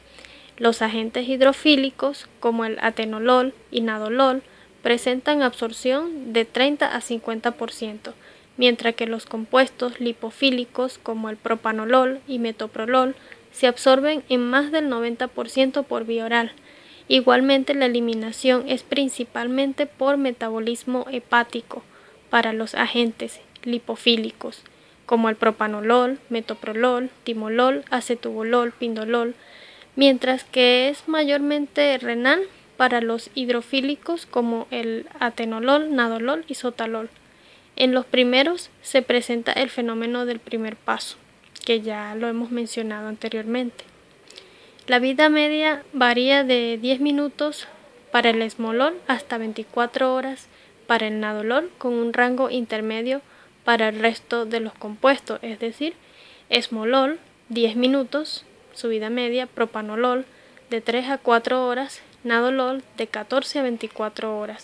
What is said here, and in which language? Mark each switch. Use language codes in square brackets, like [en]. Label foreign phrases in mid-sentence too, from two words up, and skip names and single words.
[es] Los agentes hidrofílicos, como el atenolol y nadolol, presentan absorción de 30 a 50%, mientras que los compuestos lipofílicos, como el propanolol y metoprolol, se absorben en más del 90% por vía oral, Igualmente, la eliminación es principalmente por metabolismo hepático para los agentes lipofílicos, como el propanolol, metoprolol, timolol, acetubulol, pindolol, mientras que es mayormente renal para los hidrofílicos como el atenolol, nadolol y sotalol. En los primeros se presenta el fenómeno del primer paso, que ya lo hemos mencionado anteriormente. La vida media varía de 10 minutos para el esmolol hasta 24 horas para el nadolol, con un rango intermedio para el resto de los compuestos, es decir, esmolol 10 minutos, su vida media, propanolol de 3 a 4 horas, nadolol de 14 a 24 horas.